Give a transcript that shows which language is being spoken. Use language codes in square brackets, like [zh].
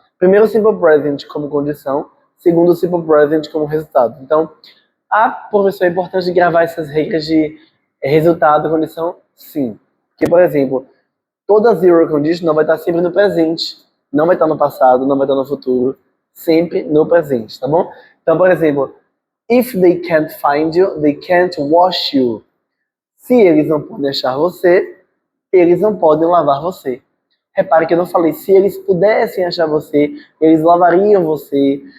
[pt] Primeiro o simple present como condição, segundo o simple present como resultado. Então, professor, é importante gravar essas regras de resultado, condição? Sim. Porque, por exemplo, toda zero conditional vai estar sempre no presente. Não vai estar no passado, não vai estar no futuro. Sempre no presente, tá bom? Então, por exemplo, [en] if they can't find you, they can't wash you. [pt] Se eles não podem achar você, eles não podem lavar você. Repare que eu não falei se eles pudessem achar você, eles lavariam você.